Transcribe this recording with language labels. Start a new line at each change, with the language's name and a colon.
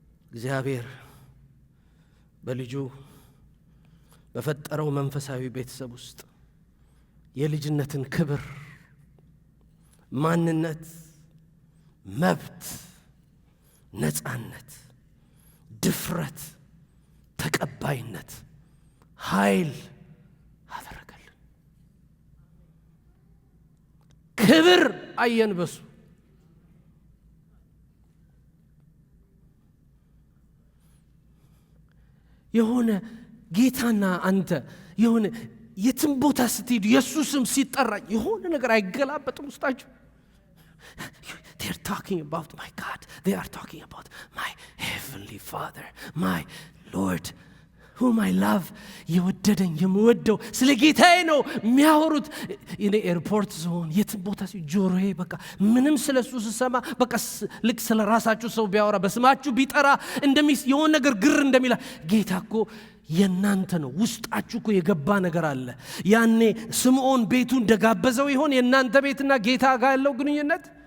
Amharic: እግዚአብሔር በልጁ በፈጠረው መንፈሳዊ ቤተሰብ ውስጥ የልጅነትን ክብር፣ ማንነት፣ መብት፣ ነፃነት፣ ድፍረት፣ ተቀባይነት፣ ኃይል አደረገልን። ክብር አየን በሱ። የሆነ ጌታና አንተ የሆነ የትም ቦታ ስትሄዱ ኢየሱስም ሲጠራ የሆነ ነገር አይገላበጥም ውስጣችሁ?
English: They are talking about my God. They are talking about my heavenly Father, my Lord, whom I love.
Amharic: የወደደኝ የምወደው ስለ ጌታዬ ነው የሚያወሩት። እኔ ኤርፖርት ዞን የትም ቦታ ጆሮዬ በቃ ምንም ስለሱ ስሰማ በቃ ልክ ስለ ራሳችሁ ሰው ቢያወራ በስማችሁ ቢጠራ የሆነ ነገር ግር እንደሚላ ጌታ እኮ የናንተ ነው። ውስጣችሁ እኮ የገባ ነገር አለ። ያኔ ስምዖን ቤቱን እንደጋበዘው ይሆን የናንተ ቤትና ጌታ ጋር ያለው ግንኙነት?